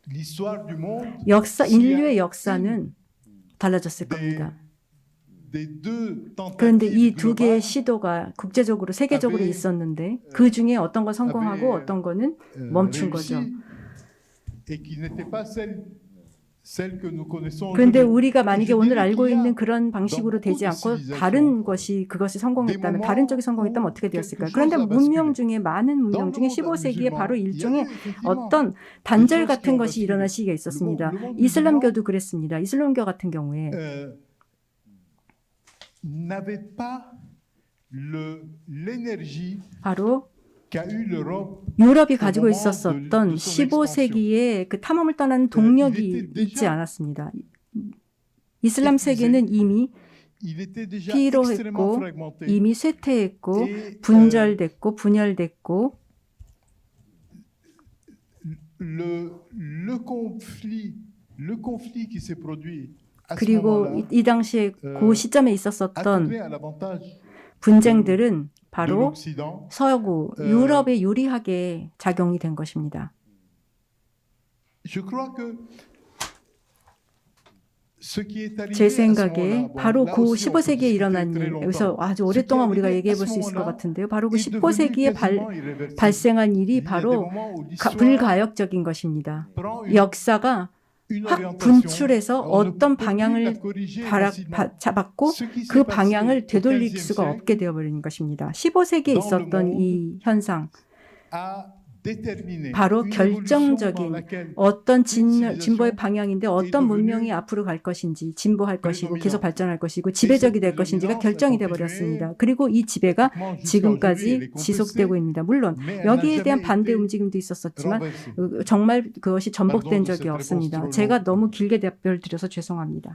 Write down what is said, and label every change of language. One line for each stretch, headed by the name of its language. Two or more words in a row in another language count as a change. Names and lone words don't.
Korean: 인류의 역사는 달라졌을 겁니다. 그런데 이 두 개의 시도가 국제적으로 세계적으로 있었는데 그 중에 어떤 건 성공하고 어떤 거는 멈춘 거죠.
French: celle que nous connaissons
Korean: 그런데
French: aujourd'hui.
Korean: 우리가 만약에
French: Je
Korean: 오늘
French: dirais
Korean: 알고
French: qu'il y a
Korean: 있는 그런 방식으로 되지 않고 다른 것이 그것이 성공했다면 다른 쪽이 성공했다면 어떻게 되었을까요? 그런데 문명 중에 많은 문명 중에 15세기에 바로 일종의 어떤 단절 같은 것이 일어난 시기가 있었습니다. 이슬람교도 그랬습니다. 이슬람교 같은 경우에
French: n'avait pas l'énergie
Korean: 바로
French: qu'a eu l'Europe.
Korean: 유럽이 가지고 있었던 15세기에 그 탐험을 떠나는 동력이 있지 않았습니다. 이슬람 세계는 이미
French: Il était déjà
Korean: 피로했고
French: extrêmement fragmenté.
Korean: 이미 쇠퇴했고 분절됐고 분열됐고
French: le conflit qui s'est produit à ce
Korean: 그리고
French: moment-là
Korean: 이 당시에 그 시점에
French: a
Korean: 있었었던
French: tourné à l'avantage
Korean: 분쟁들은
French: de
Korean: 바로
French: l'Occident.
Korean: 서구 유럽에 유리하게 작용이 된 것입니다.
French: Je crois que ce qui est arrivé
Korean: 제
French: à ce
Korean: 생각에
French: moment-là,
Korean: 바로
French: là
Korean: 그
French: aussi on peut
Korean: 15세기에
French: discuter
Korean: 일어난
French: très
Korean: 일,
French: longtemps.
Korean: 여기서 아주
French: Ce qui
Korean: 오랫동안
French: est
Korean: 우리가
French: arrivé
Korean: 얘기해
French: à
Korean: 볼
French: ce
Korean: 수 있을 것
French: moment-là
Korean: 같은데요. 바로 그
French: est devenu
Korean: 15세기에
French: quasiment irréversible.
Korean: 발생한 일이
French: Il y a des
Korean: 바로
French: moments où l'histoire
Korean: 불가역적인 것입니다.
French: prend une
Korean: 역사가
French: une
Korean: 확
French: orientation.
Korean: 분출해서
French: On ne
Korean: 어떤
French: peut plus
Korean: 방향을
French: la corriger facilement.
Korean: 잡았고
French: Ce qui s'est
Korean: 그
French: passé
Korean: 방향을
French: au
Korean: 되돌릴
French: 15e
Korean: 수가
French: siècle
Korean: 없게 되어버린 것입니다. 15세기에
French: dans le
Korean: 있었던
French: monde
Korean: 이 현상,
French: a déterminé
Korean: 바로
French: une évolution dans
Korean: 결정적인
French: laquelle
Korean: 어떤
French: civilisation
Korean: 진보의 방향인데 어떤 문명이 앞으로 갈 것인지 진보할 것이고 계속 발전할 것이고 지배적이 될 것인지가 결정이 되어버렸습니다. 그리고 이 지배가 지금까지 지속되고 있습니다. 물론 여기에 대한 반대 움직임도 있었었지만
French: renversée.
Korean: 정말 그것이 전복된 적이 없습니다. 제가 너무 길게 답변을 드려서 죄송합니다.